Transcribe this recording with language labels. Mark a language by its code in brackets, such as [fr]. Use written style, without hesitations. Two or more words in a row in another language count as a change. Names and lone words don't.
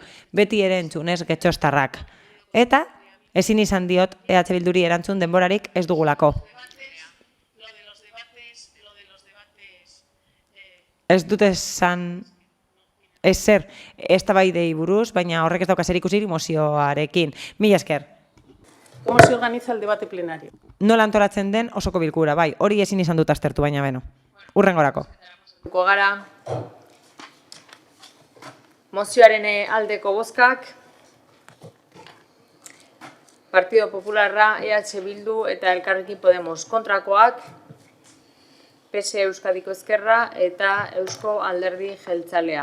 [eu] Beti ere entzunez getxostarrak. Eta ezin izan diot EH Bilduri erantzun denborarik ez dugulako. Ez dut esan ezer eztabaidei buruz, baina horrek ez dauka zerikusirik mozioarekin. Mila esker. [es] ¿Cómo se organiza el debate plenario? [eu] Nola antolatzen den osoko bilkura, bai, hori ezin izan dut aztertu, baina beno. Hurrengorako. Gara mozioaren aldeko bozkak, Partido Popularra, EH Bildu eta Elkarrekin Podemos kontrakoak, PSE Euskadiko Ezkerra eta Eusko Alderdi Jeltzalea.